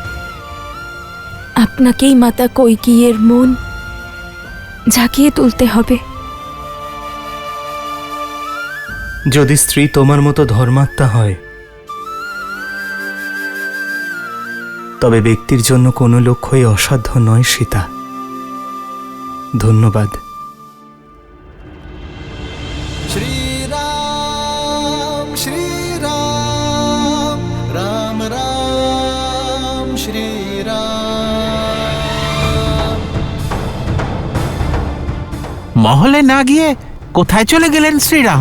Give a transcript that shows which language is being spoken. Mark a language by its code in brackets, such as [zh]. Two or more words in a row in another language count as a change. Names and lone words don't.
[bn] আপনাকেই মাতা কইকেয়ীর মন জাগিয়ে তুলতে হবে। যদি স্ত্রী তোমার মতো ধর্মাত্মা হয়, তবে ব্যক্তির জন্য কোনো লক্ষ্যই অসাধ্য নয় সীতা। ধন্যবাদ। श्रीराम श्रीराम राम राम श्रीराम। মহলে না গিয়ে কোথায় চলে গেলেন শ্রীরাম?